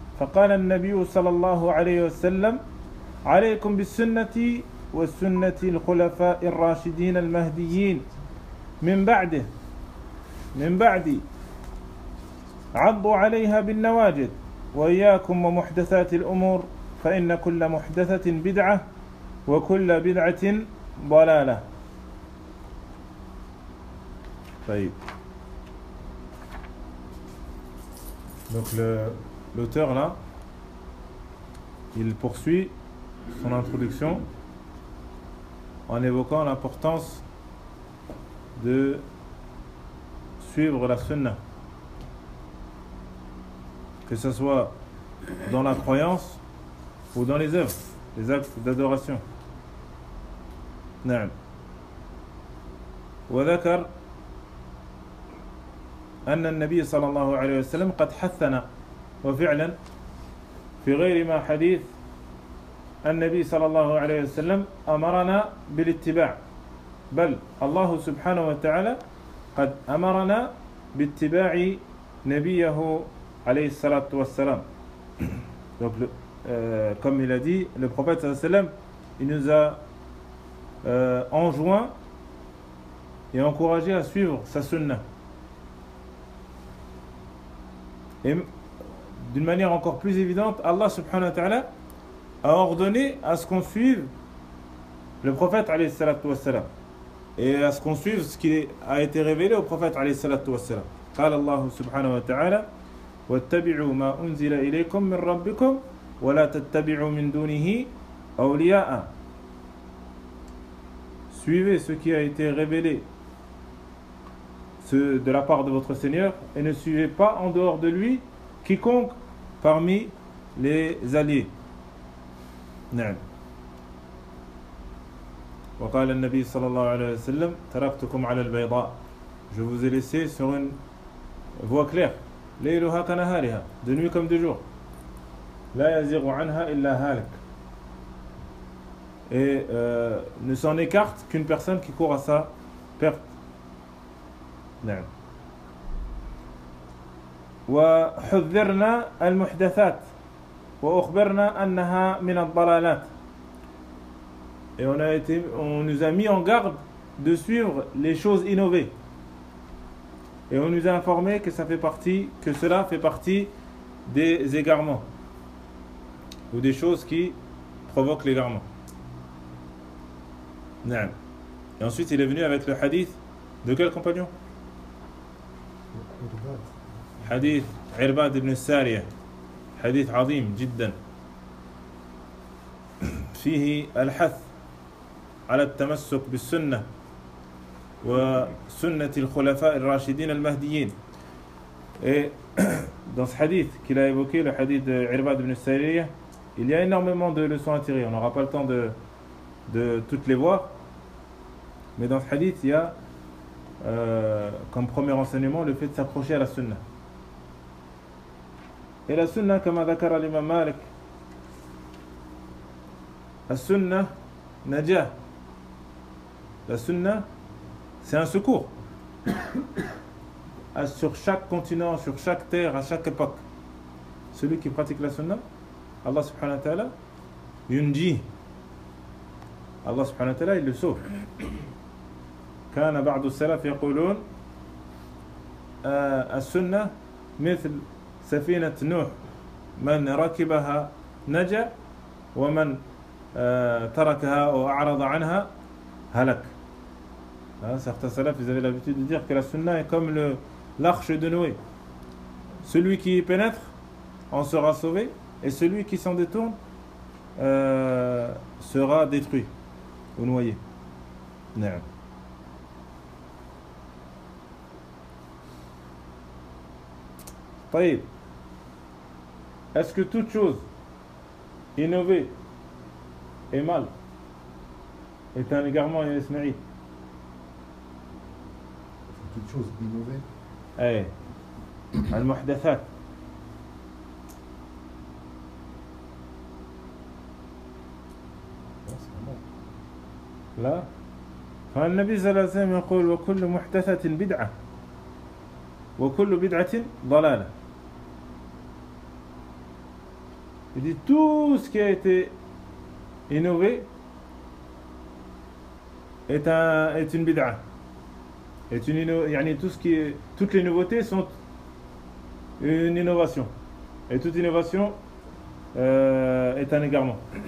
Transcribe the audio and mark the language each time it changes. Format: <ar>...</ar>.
<ar>فقال النبي صلى الله عليه وسلم: عليكم بالسنة وسنة الخلفاء الراشدين المهديين من بعدي عضوا عليها بالنواجذ، وإياكم ومحدثات الأمور، فإن كل محدثة بدعة وكل بدعة ضلالة. طيب،</ar> <fr>donc l'auteur là il poursuit son introduction en évoquant l'importance de suivre la sunna, que ce soit dans la croyance ou dans les œuvres, les actes d'adoration.</fr> <ar>نعم. وذكر أن النبي صلى الله عليه وسلم قد حثنا، وفعلا في غير ما حديث النبي صلى الله عليه وسلم أمرنا بالاتباع، بل الله سبحانه وتعالى قد أمرنا باتباع نبيه عليه الصلاة والسلام.</ar> <fr>Donc, comme il a dit, le prophète sallallahu alayhi wa sallam, il nous a enjoint et encouragé à suivre sa sunna. Et d'une manière encore plus évidente, Allah subhanahu wa ta'ala a ordonné à ce qu'on suive le prophète alayhi salatu wa sallam, et à ce qu'on suive ce qui a été révélé au prophète alayhi salatu wa sallam.</fr> <ar>قال الله سبحانه وتعالى: واتبعوا ما أنزل إليكم من ربكم ولا تتبعوا من دونه أولياء.</ar> <fr>Suivez ce qui a été révélé de la part de votre Seigneur, et ne suivez pas en dehors de lui quiconque parmi les alliés.</fr> <ar>نعم. وقال النبي صلى الله عليه وسلم: تركتكم على البيضاء.</ar> <fr>Je vous ai laissé sur une voie claire.</fr> <ar>ليلها كنهارها.</ar> <fr>De nuit comme de jour.</fr> <ar>لا يزيغ عنها إلا هالك.</ar> <fr>Et ne s'en écarte qu'une personne qui court à sa perte.</fr> <ar>نعم. وحذرنا المحدثات وأخبرنا أنها من الضلالات.</ar> <fr>Et on nous a mis en garde de suivre les choses innovées. Et on nous a informé que ça fait partie, que cela fait partie des égarements ou des choses qui provoquent l'égarement.</fr> <ar>نعم.</ar> <fr>Et ensuite il est venu avec le hadith de quel compagnon?</fr> <ar>Hadith Irbad ibn Sariya. Hadith azim jiddan. Fihi al-hath على التمسك بالسنة وسنة الخلفاء الراشدين المهديين.</ar> <fr>Dans ce hadith qu'il a évoqué, le hadith d'Irbad ibn Sariya, il y a énormément de leçons à tirer. On n'aura pas le temps de toutes les voir. Mais dans ce hadith, il y a comme premier enseignement le fait de s'accrocher à la sunna. Et la sunna, comme a dit l'imam Malik, la sunna</fr> <ar>najah.</ar> <fr>La sunna, c'est un secours sur chaque continent, sur chaque terre, à chaque époque. Celui qui pratique la sunna, Allah subhanahu wa ta'ala,</fr> <ar>yunji.</ar> <fr>Allah subhanahu wa ta'ala, il le sauve.</fr> <ar>كان بعض السلف يقولون السنة مثل سفينة نوح، من ركبها نجا ومن تركها وأعرض عنها هلك.</ar> <fr>Certains salafs, ils avaient l'habitude de dire que la sunna est comme l'arche de Noé. Celui qui y pénètre en sera sauvé, et celui qui s'en détourne sera détruit ou noyé.</fr> <ar>نعم. طيب.</ar> <fr>Est-ce que toute chose innovée est mal? est un égarement et un Ismaïl. Toute chose innovée.</fr> <ar>Eh, al-muhdathat. لا فالنبي صلى الله عليه وسلم يقول وكل محدثة بدعة وكل بدعة ضلالة.</ar> <fr>Il dit tout ce qui a été innové est un est une bid'a. Est une inno, yani tout ce qui est, toutes les nouveautés sont une innovation. Et toute innovation est un égarement.</fr>